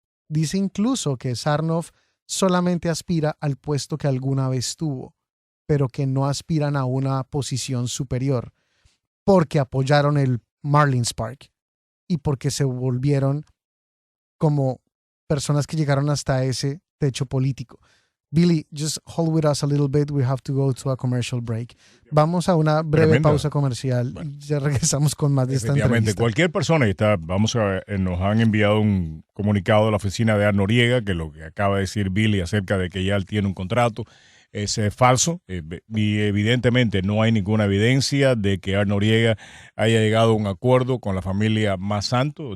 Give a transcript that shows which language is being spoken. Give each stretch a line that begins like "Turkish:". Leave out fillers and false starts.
Spanish: Dice incluso que Sarnoff solamente aspira al puesto que alguna vez tuvo, pero que no aspiran a una posición superior porque apoyaron el Marlins Park y porque se volvieron como personas que llegaron hasta ese techo político.
English: Billy, just hold with us a little bit. We have to go to a commercial break.
Spanish: Vamos a una breve pausa comercial y ya regresamos con más de esta entrevista. Cualquier persona, nos han enviado un comunicado de la oficina de Ar Noriega, que lo que acaba de decir Billy acerca de que ya él tiene un contrato es falso, y evidentemente no hay ninguna evidencia de que Ar Noriega haya llegado a un acuerdo con la familia Masanto.